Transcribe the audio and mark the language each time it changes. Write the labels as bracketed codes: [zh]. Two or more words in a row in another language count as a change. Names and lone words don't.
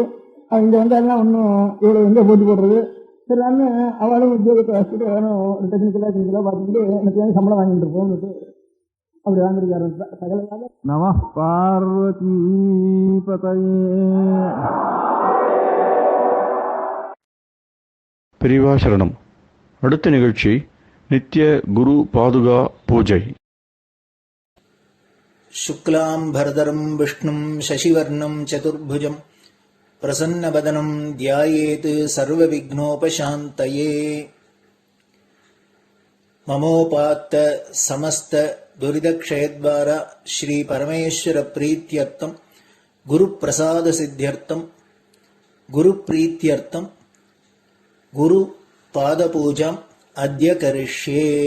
[ta] அது இங்கே வந்தாலும் ஒன்றும் இவ்வளோ எங்கே போட்டி போடுறது. சரி நான் அவளும் உத்தியோகத்தை வச்சுட்டு வேணும் ஒரு டெக்னிக்கலாக பார்த்துட்டு எனக்கு வந்து சம்பளம் வாங்கிட்டு இருப்போம் அப்படி வாங்கிருக்காரு சகல. [sa] नमः पार्वती पतये. [ta] பெரியவா சரணம். அடுத்த நிகழ்ச்சி நித்திய குரு பாதுகா பூஜை. [sa] शुक्लाम्भरधरं विष्णुं शशिवर्णं चतुर्भुजं प्रसन्नवदनं ध्यायेत् सर्वविघ्नोपशान्तये. ममोपात्त समस्त दुरितक्षयद्वारा श्री परमेश्वर प्रीत्यर्थं गुरुप्रसाद सिद्ध्यर्थं गुरुप्रीत्यर्थं गुरु पादपूजाम् अद्य करिष्ये.